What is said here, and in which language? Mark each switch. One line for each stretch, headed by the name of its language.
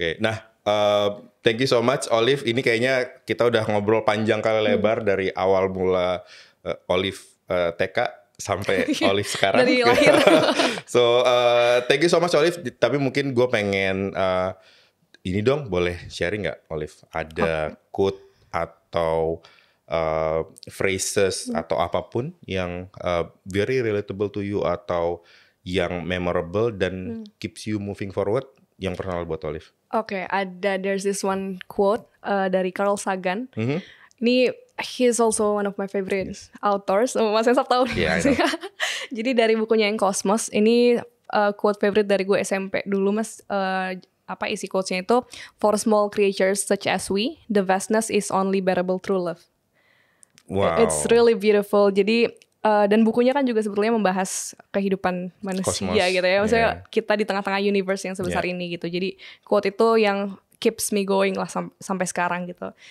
English: Nah, thank you so much Olive.
Indonesian: Ini kayaknya kita udah ngobrol panjang kali lebar dari awal mula Olive TK sampai Olive sekarang. Dari lahir.
English: So thank you so much Olive.
Indonesian: Tapi mungkin gue pengen ini dong, boleh sharing nggak Olive? Ada quote atau phrases atau apapun yang
English: very relatable to you
Indonesian: atau yang memorable dan
English: keeps you moving forward
Indonesian: yang personal buat Olive?
English: There's this one quote
Indonesian: dari
English: Carl Sagan.
Indonesian: Ini
English: he's also one of my favorite authors.
Indonesian: Mas Ensap tahu. Jadi dari bukunya yang Cosmos, ini quote favorite dari gue SMP dulu Mas. Isi quotes-nya itu,
English: for small creatures such as we, the vastness is only bearable through love. Wow. It's really beautiful.
Indonesian: Jadi dan bukunya kan juga sebetulnya membahas kehidupan manusia gitu ya. Maksudnya kita di tengah-tengah universe yang sebesar ini gitu. Jadi quote itu yang
English: keeps me going
Indonesian: lah sampai sekarang gitu.